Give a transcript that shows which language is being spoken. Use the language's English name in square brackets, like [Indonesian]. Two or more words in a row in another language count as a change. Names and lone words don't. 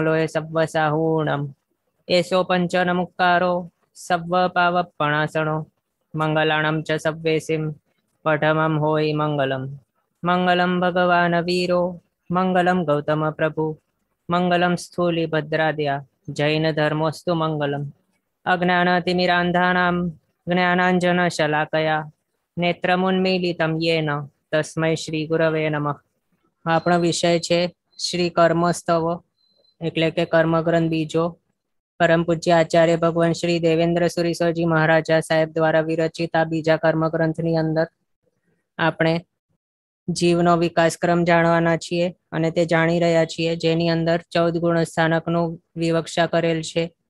[Prakrit languages] लोय सव्वसाहूणं एषो पंचनमुक्कारो सव्वपावपणासनो मंगलाणं च सव्वेसिं पठमं होय मंगलम् [Sanskrit] मंगलं भगवान् वीरो मंगलं गौतम प्रभु मंगलं स्थूलिभद्राद्या जैन धर्मोस्तु मंगलम् अज्ञानतिमिरान्धानां ज्ञानाञ्जनशलाकया नेत्रमुन्मीलितं येन तस्मै श्री गुरवे नमः। [Gujarati] આપણો વિષય છે શ્રી કર્મસ્તવ એટલે કે કર્મગ્રંથ બીજો પરમ પૂજ્ય આચાર્ય ભગવાન શ્રી દેવેન્દ્ર સુરીશ્વરજી મહારાજા સાહેબ દ્વારા વિરચિત આ બીજા કર્મગ્રંથની અંદર આપણે જીવનો વિકાસક્રમ જાણવાના છીએ અને તે જાણી રહ્યા છીએ, જેની અંદર 14 ગુણસ્થાનકનું વિવક્ષા કરેલ છે